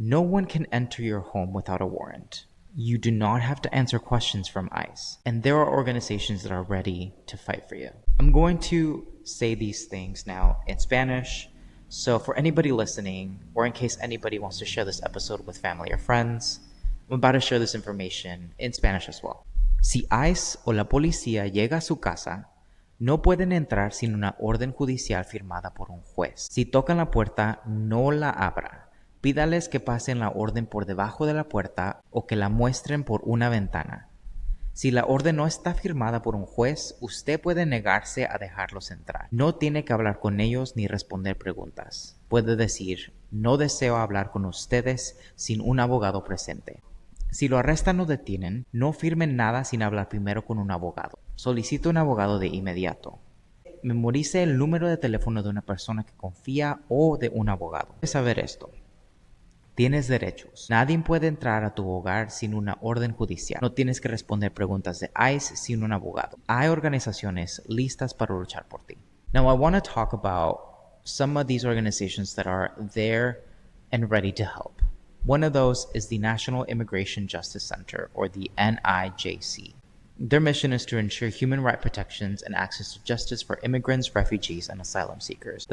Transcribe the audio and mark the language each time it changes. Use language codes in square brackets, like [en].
[en] No one can enter your home without a warrant. You do not have to answer questions from ICE, and there are organizations that are ready to fight for you. I'm going to say these things now in Spanish, so for anybody listening, or in case anybody wants to share this episode with family or friends, I'm about to share this information in Spanish as well. [es] Si ICE o la policía llega a su casa, no pueden entrar sin una orden judicial firmada por un juez. Si tocan la puerta, no la abra. Pídales que pasen la orden por debajo de la puerta o que la muestren por una ventana. Si la orden no está firmada por un juez, usted puede negarse a dejarlos entrar. No tiene que hablar con ellos ni responder preguntas. Puede decir, "No deseo hablar con ustedes sin un abogado presente". Si lo arrestan o detienen, no firmen nada sin hablar primero con un abogado. Solicite un abogado de inmediato. Memorice el número de teléfono de una persona que confía o de un abogado. Debes saber esto. Tienes derechos. Nadie puede entrar a tu hogar sin una orden judicial. No tienes que responder preguntas de ICE sin un abogado. Hay organizaciones listas para luchar por ti. [en] Now, I want to talk about some of these organizations that are there and ready to help. One of those is the National Immigration Justice Center, or the NIJC. Their mission is to ensure human rights protections and access to justice for immigrants, refugees, and asylum seekers.